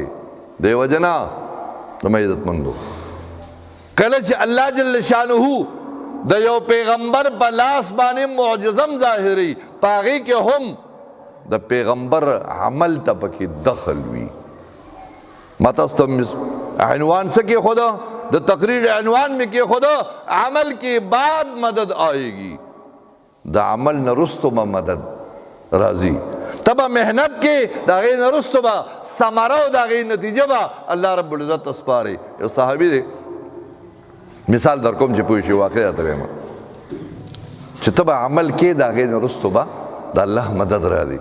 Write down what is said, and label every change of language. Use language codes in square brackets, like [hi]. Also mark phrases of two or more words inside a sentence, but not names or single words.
[ps] دې وجه نه زما عزتمندو کله چې الله [ar] جل شانه [ps] د یو پیغمبر په لاس باندې معجزم ظاهري په هغې کې هم د پیغمبر عمل ته پکې دخل وي. ما تاسو ته عنوان څه کېښوده د تقریر عنوان مې کېښوده [ur] عمل کے بعد مدد آئے گی. [ps] د عمل نه وروسته به مدد راځي. ته به محنت کې د هغې نه وروسته به ثمره او د هغې نتیجه به الله [ar] رب العزت [ps] ته سپاري. یو صحابي دی مثال در کوم چې پوه شي واقع راته وایم چې ته به عمل کې د هغې نه وروسته به د الله مدد راځي.